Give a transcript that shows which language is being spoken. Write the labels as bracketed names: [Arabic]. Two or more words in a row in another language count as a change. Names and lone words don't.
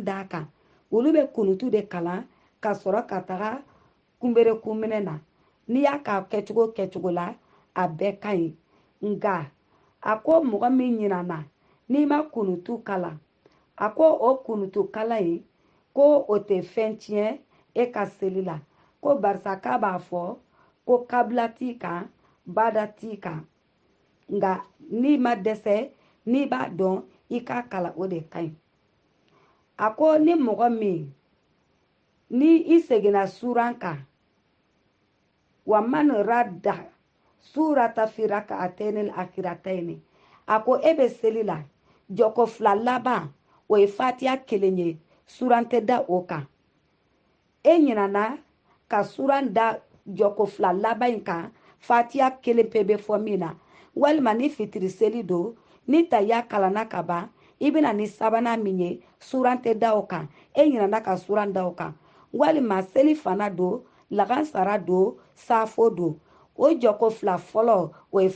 [Bambara] d'a kan olu bɛ kunutu de kalan ka sɔrɔ ka taga kunberekun minɛ na n'i y'a k'a kɛcogo kɛcogo la a bɛɛ ka ɲi nka a ko mɔgɔ min ɲinana n'i ma kunutu kalan a ko o kunutu kalan in ko o tɛ fɛn tiɲɛ e ka seli la ko barisa k'a b'a fɔ ko kabila t'i kan bada t'i kan nka n'i ma dɛsɛ n'i b'a dɔn i k'a kala o de ka ɲi a ko ni mɔgɔ min ni i seginna suran kan [Arabic] ومن ردّ سورة في الركعتين الأخيرتين [Bambara] a ko e bɛ seli la jɔko 2 laban o ye fatiya 1 ye suran tɛ da o kan e ɲinana ka suran da jɔko 2 laban in kan fatiya 1 pe bɛ fɔ min na walima ni fitiri seli don ni tahiya kalanna ka ban i bɛna ni sabanan min ye suran tɛ da o kan e ɲinana ka suran da o kan walima seli fana don lagansara don safo don o jɔko 2 fɔlɔ o ye